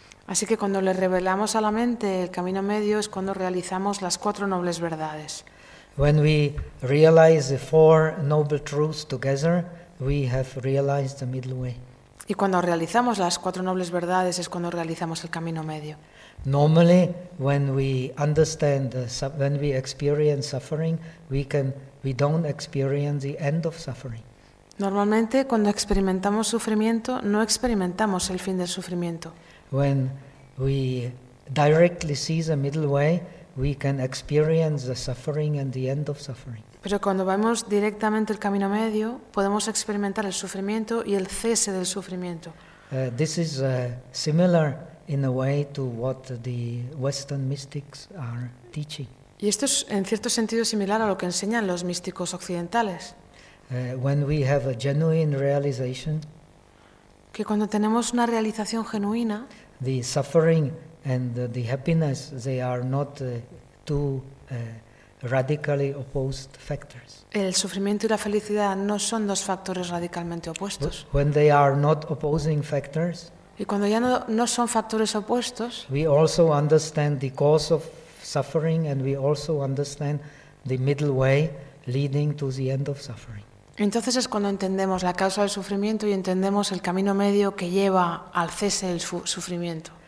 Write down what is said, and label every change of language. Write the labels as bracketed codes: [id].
[es] Así que cuando le revelamos a la mente el camino medio es cuando realizamos las cuatro nobles verdades. [en] When we realize the four noble truths together, we have realized the middle way. [es] Y cuando realizamos las cuatro nobles verdades es cuando realizamos el camino medio. [en] Normally, when we understand, when we experience suffering, we don't experience the end of suffering. [es] Normalmente, cuando experimentamos sufrimiento, no experimentamos el fin del sufrimiento. [en] When we directly see the middle way, we can experience the suffering and the end of suffering. [es] Pero cuando vemos directamente el camino medio, podemos experimentar el sufrimiento y el cese del sufrimiento. [en] This is similar in a way to what the Western mystics are teaching. [es] Y esto es en cierto sentido similar a lo que enseñan los místicos occidentales. [en] When we have a genuine realization, [es] que cuando tenemos una realización genuina, [en] the suffering and the happiness, they are not two radically opposed factors. [es] El sufrimiento y la felicidad no son dos factores radicalmente opuestos. [en] When they are not opposing factors, [es] y cuando ya no son factores opuestos, [en] we also understand the cause of suffering and we also understand the middle way leading to the end of suffering. [es] Entonces es cuando entendemos la causa del sufrimiento y entendemos el camino medio que lleva al cese del sufrimiento.